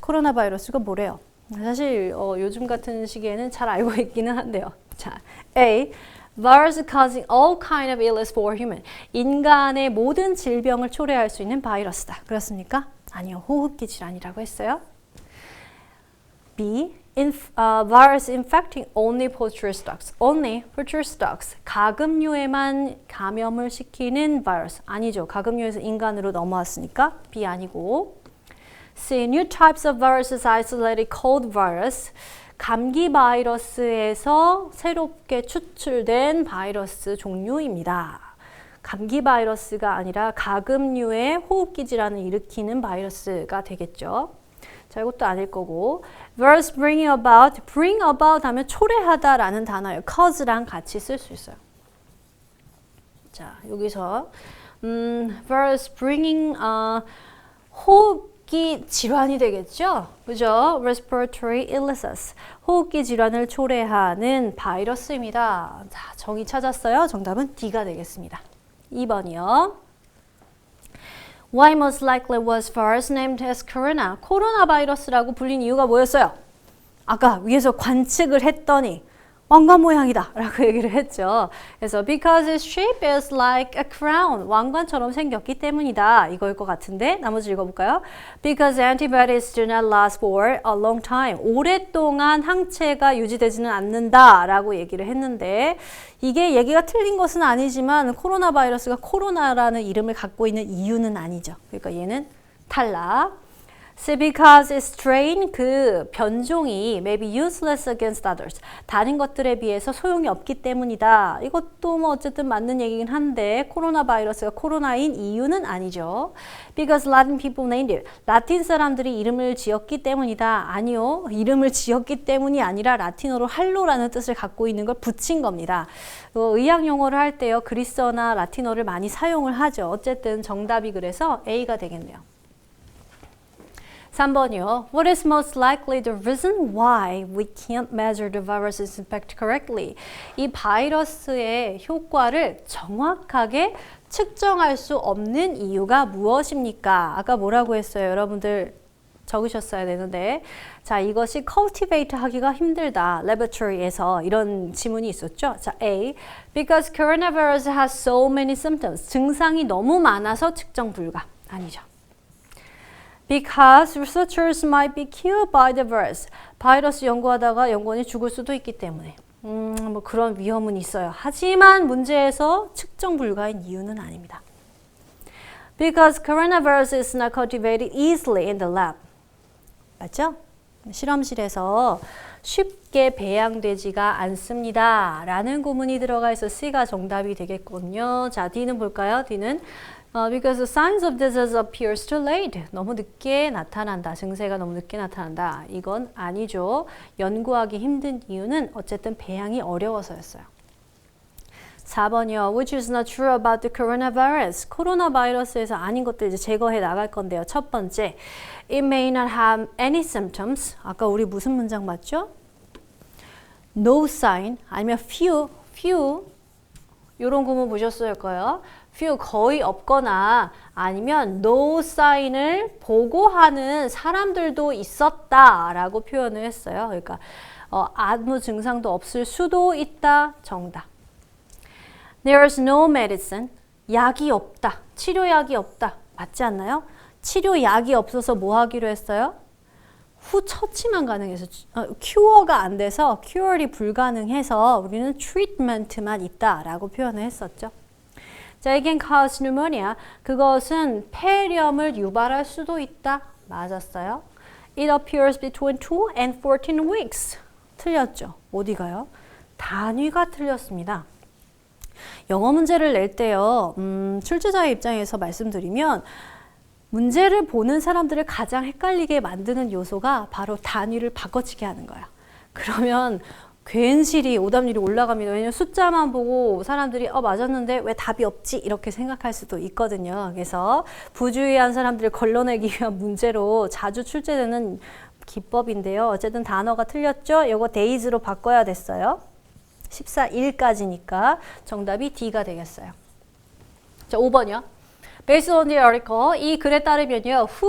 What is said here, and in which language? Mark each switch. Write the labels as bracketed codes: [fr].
[ko] 코로나 바이러스가 뭐래요? 사실 요즘 같은 시기에는 잘 알고 있기는 한데요. 자, A. [en] Virus causing all kind of illness for human. [ko] 인간의 모든 질병을 초래할 수 있는 바이러스다. 그렇습니까? 아니요. 호흡기 질환이라고 했어요. [en] B. Virus infecting only poultry stocks. Only poultry stocks. [ko] 가금류에만 감염을 시키는 바이러스. 아니죠. 가금류에서 인간으로 넘어왔으니까 B 아니고. [en] See, new types of viruses isolated called virus. [ko] 감기 바이러스에서 새롭게 추출된 바이러스 종류입니다. 감기 바이러스가 아니라 가금류의 호흡기 질환을 일으키는 바이러스가 되겠죠. 자, 이것도 아닐 거고. [en] Virus bring about [ko] 하면 초래하다라는 단어예요. cause랑 같이 쓸 수 있어요. 자, 여기서 [en] virus bringing [ko] 호흡기 질환이 되겠죠? 그죠? [en] Respiratory illnesses. [ko] 호흡기 질환을 초래하는 바이러스입니다. 자, 정의 찾았어요? 정답은 D가 되겠습니다. 2번이요. [en] Why most likely was virus named as corona? [ko] 코로나 바이러스라고 불린 이유가 뭐였어요? 아까 위에서 관측을 했더니 왕관 모양이다 라고 얘기를 했죠. [en] 그래서 because its shape is like a crown. [ko] 왕관처럼 생겼기 때문이다. 이거일 것 같은데 나머지 읽어볼까요? [en] Because antibodies do not last for a long time. [ko] 오랫동안 항체가 유지되지는 않는다 라고 얘기를 했는데 이게 얘기가 틀린 것은 아니지만 코로나 바이러스가 코로나라는 이름을 갖고 있는 이유는 아니죠. 그러니까 얘는 탈락. [en] See, because its strain, [ko] 그 변종이 [en] may be useless against others. [ko] 다른 것들에 비해서 소용이 없기 때문이다. 이것도 뭐 어쨌든 맞는 얘기긴 한데 코로나 바이러스가 코로나인 이유는 아니죠. Because Latin people named it. 라틴 사람들이 이름을 지었기 때문이다. 아니요. 이름을 지었기 때문이 아니라 라틴어로 할로라는 뜻을 갖고 있는 걸 붙인 겁니다. 의학 용어를 할 때요. 그리스어나 라틴어를 많이 사용을 하죠. 어쨌든 정답이 그래서 A가 되겠네요. 3번이요. [en] What is most likely the reason why we can't measure the virus's impact correctly? [ko] 이 바이러스의 효과를 정확하게 측정할 수 없는 이유가 무엇입니까? 아까 뭐라고 했어요? 여러분들 적으셨어야 되는데 자, 이것이 cultivate 하기가 힘들다. laboratory에서 이런 지문이 있었죠. 자, A. [en] Because coronavirus has so many symptoms. [ko] 증상이 너무 많아서 측정 불가. 아니죠. [en] Because researchers might be killed by the virus. [ko] 바이러스 연구하다가 연구원이 죽을 수도 있기 때문에 뭐 그런 위험은 있어요. 하지만 문제에서 측정 불가인 이유는 아닙니다. [en] Because coronavirus is not cultivated easily in the lab. [ko] 맞죠? 실험실에서 쉽게 배양되지가 않습니다. 라는 구문이 들어가 있어 C가 정답이 되겠군요. 자, D는 볼까요? [en] D는 because the signs of disease appears too late. [ko] 너무 늦게 나타난다. 증세가 너무 늦게 나타난다. 이건 아니죠. 연구하기 힘든 이유는 어쨌든 배양이 어려워서였어요. 4번이요. Which is not true about the coronavirus. 코로나 바이러스에서 아닌 것들 이제 제거해 나갈 건데요. 첫 번째, [en] it may not have any symptoms. [ko] 아까 우리 무슨 문장 봤죠? No sign 아니면 few 이런 구문 보셨을 거예요. few 거의 없거나 아니면 no sign을 보고하는 사람들도 있었다라고 표현을 했어요. 그러니까 아무 증상도 없을 수도 있다. [en] 정답. There is no medicine. [ko] 약이 없다. 치료약이 없다. 맞지 않나요? 치료약이 없어서 뭐 하기로 했어요? 후 처치만 가능해서 큐어가 안 돼서 큐어이 불가능해서 우리는 트리트먼트만 있다라고 표현을 했었죠. [en] 자, it can cause pneumonia. [ko] 그것은 폐렴을 유발할 수도 있다. 맞았어요. [en] It appears between 2 and 14 weeks. [ko] 틀렸죠. 어디가요? 단위가 틀렸습니다. 영어 문제를 낼 때요. 출제자의 입장에서 말씀드리면 문제를 보는 사람들을 가장 헷갈리게 만드는 요소가 바로 단위를 바꿔치기 하는 거야. 그러면 괜시리 오답률이 올라갑니다. 왜냐면 숫자만 보고 사람들이 맞았는데 왜 답이 없지? 이렇게 생각할 수도 있거든요. 그래서 부주의한 사람들을 걸러내기 위한 문제로 자주 출제되는 기법인데요. 어쨌든 단어가 틀렸죠? 이거 days로 바꿔야 됐어요. 14일까지니까 정답이 D가 되겠어요. 자, 5번이요. [en] Based on the article, [ko] 이 글에 따르면요.